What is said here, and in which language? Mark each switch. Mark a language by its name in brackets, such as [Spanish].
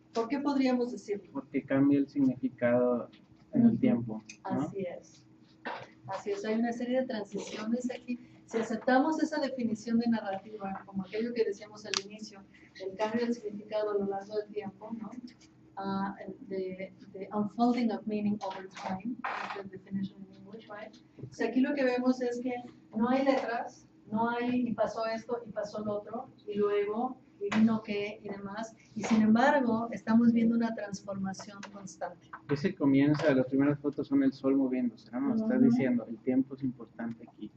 [Spanish] ¿Por qué podríamos decirlo? porque cambia el significado en el tiempo, ¿no? Así es. Así es, hay una serie de transiciones aquí. Si aceptamos esa definición de narrativa, como aquello que decíamos al inicio, el cambio del significado a lo largo del tiempo, ¿no? [English] The unfolding of meaning over time, is the definition in English, right? [Spanish] O sea, aquí lo que vemos es que no hay letras, no hay y pasó esto y pasó lo otro, y luego y vino qué y demás, y sin embargo estamos viendo una transformación constante. Ese comienza, las primeras fotos son el sol moviéndose, ¿no? Nos estás Ujú. diciendo, el tiempo es importante aquí.